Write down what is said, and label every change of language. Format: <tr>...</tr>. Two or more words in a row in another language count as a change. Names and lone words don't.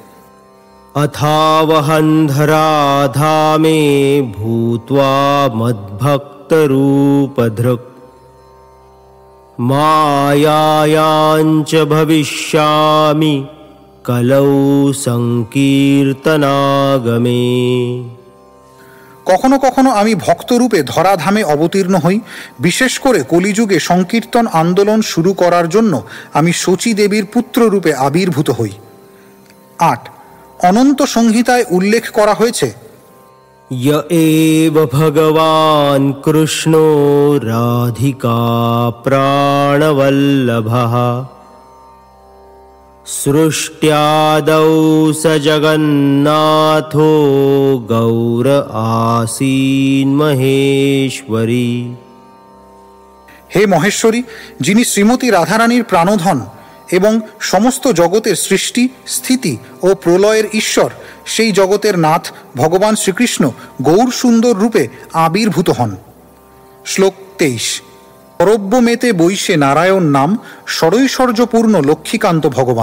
<sa>অথাবহন ধরাধামে ভূত্বা মদ্ভক্তরূপধৃক্ মায়ায়াঞ্চ ভবিষ্যামি কলৌ সংকীর্তনাগমে।</sa> <bn>কখনো কখনো আমি ভক্তরূপে ধরাধামে অবতীর্ণ হই। বিশেষ করে কলিযুগে সংকীর্তন আন্দোলন শুরু করার জন্য আমি শচী দেবীর পুত্ররূপে আবির্ভূত হই। 8 অনন্ত সংহিতায় উল্লেখ করা হয়েছে,</bn> <sa>य एव भगवान् कृष्णो राधिका प्राणवल्लभः सृष्ट्यादौ स जगन्नाथो गौर आसीन् महेश्वरी।</sa> <bn>হে মহেশ্বরী, যিনি শ্রীমতী রাধারানীর প্রাণধন এবং সমস্ত জগতের সৃষ্টি, স্থিতি ও প্রলয়ের ঈশ্বর, সেই জগতের নাথ ভগবান শ্রীকৃষ্ণ গৌর সুন্দর রূপে আবির্ভূত হন। শ্লোক 23 পরব্যমেতে বৈশে নারায়ণ নাম ষড়ৈশ্বর্যপূর্ণ লক্ষ্মীকান্ত ভগবান।</bn>